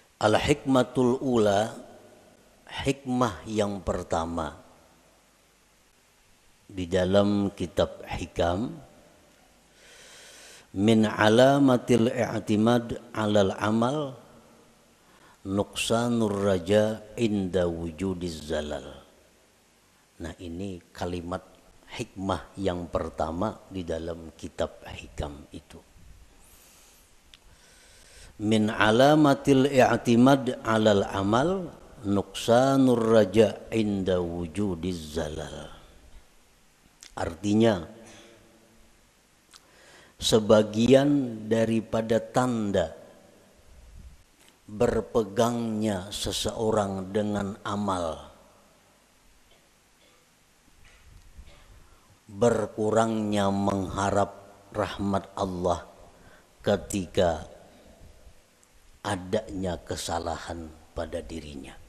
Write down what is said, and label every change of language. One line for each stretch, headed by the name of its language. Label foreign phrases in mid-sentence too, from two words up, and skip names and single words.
Arabic: Al-hikmatul ula,
Indonesian: hikmah yang pertama di dalam kitab Hikam,
Arabic: من علامة الاعتماد على العمل نقصان الرجاء عند وجود الزلل.
Indonesian: Nah, ini kalimat hikmah yang pertama di dalam kitab Hikam itu.
Arabic: من علامة الاعتماد على العمل نقصان الرجاء عند وجود الزلل.
Indonesian: Artinya, sebagian daripada tanda berpegangnya seseorang dengan amal, berkurangnya mengharap rahmat Allah ketika adanya kesalahan pada dirinya.